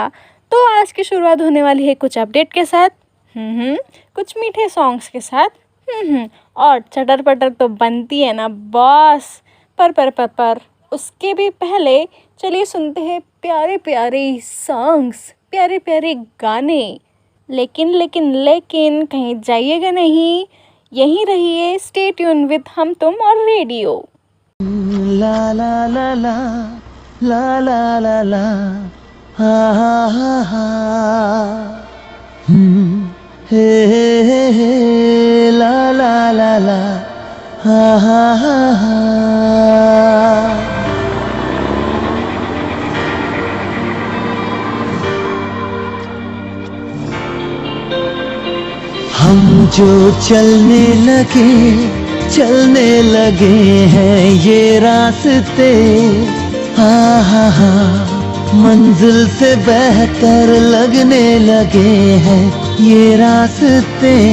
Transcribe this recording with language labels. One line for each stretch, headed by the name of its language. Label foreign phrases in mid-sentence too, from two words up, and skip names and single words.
Hindi: तो आज की शुरुआत होने वाली है कुछ अपडेट के साथ, कुछ मीठे सॉन्ग्स के साथ, और चटर पटर तो बनती है ना बॉस। पर उसके भी पहले चलिए सुनते हैं प्यारे प्यारे सॉन्ग्स, प्यारे प्यारे गाने। लेकिन कहीं जाइएगा नहीं, यहीं रहिए,
English: stay tuned with
Hindi: हम तुम और रेडियो। ला ला ला ला ला ला ला ला हा हा हा हा हे हे ला ला ला ला हा हा हा हा। हम जो चलने लगे हैं ये रास्ते, हाँ हाँ हाँ, मंजिल से बेहतर लगने लगे हैं ये रास्ते।